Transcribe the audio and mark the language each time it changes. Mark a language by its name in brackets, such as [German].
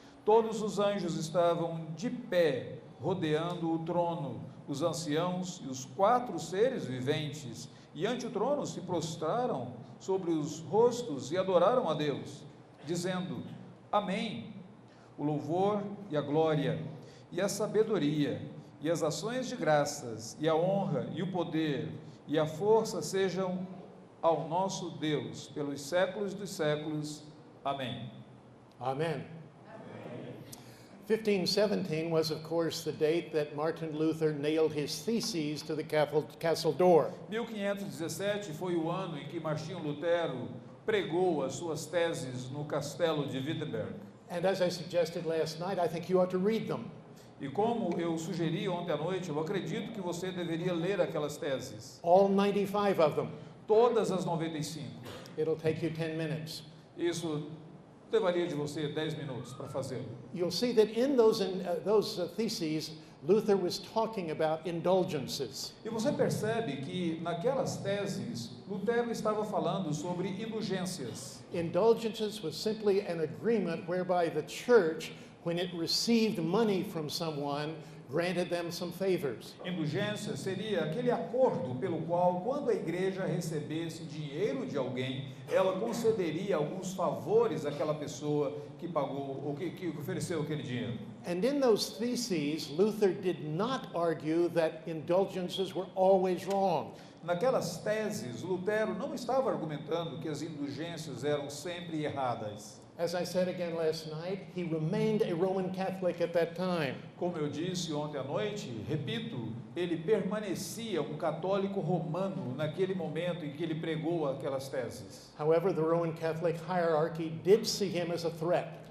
[Portuguese] Todos os anjos estavam de pé, rodeando o trono, os anciãos e os 4 seres viventes, e ante o trono se prostraram sobre os rostos e adoraram a Deus, dizendo: Amém. O louvor e a glória, e a sabedoria, e as ações de graças, e a honra, e o poder, e a força sejam ao nosso Deus, pelos séculos dos séculos. Amém. [English] Amen. 1517 was, of course, the date that Martin Luther nailed his theses to the castle door. [Portuguese] 1517 foi o ano em que Martinho Lutero pregou as suas teses no castelo de Wittenberg. [English] And as I suggested last night, I think you ought to read them. [Portuguese] E como eu sugeri ontem à noite, eu acredito que você deveria ler aquelas teses, [English] All 95 of them. [Portuguese] todas as 95. [English] It'll take you 10 minutes. [Portuguese] Isso levaria de você 10 minutos para fazê-lo. [English] You'll see that in those theses, Luther was talking about indulgences. [Portuguese] E você percebe que naquelas teses, Lutero estava falando sobre indulgências. [English] Indulgences was simply an agreement whereby the church, when it received money from someone, granted them some favors. [Portuguese] Indulgência seria aquele acordo pelo qual, quando a igreja recebesse dinheiro de alguém, ela concederia alguns favores àquela pessoa que pagou ou que ofereceu aquele dinheiro. [English] And in those theses, Luther did not argue that indulgences were always wrong. [Portuguese] Naquelas teses, Lutero não estava argumentando que as indulgências eram sempre erradas. [English] As I said again last night, he remained a Roman Catholic at that time. [Portuguese] Como eu disse ontem à noite, repito, ele permanecia um católico romano naquele momento em que ele pregou aquelas teses. [English] However, the Roman Catholic hierarchy did see him as a threat.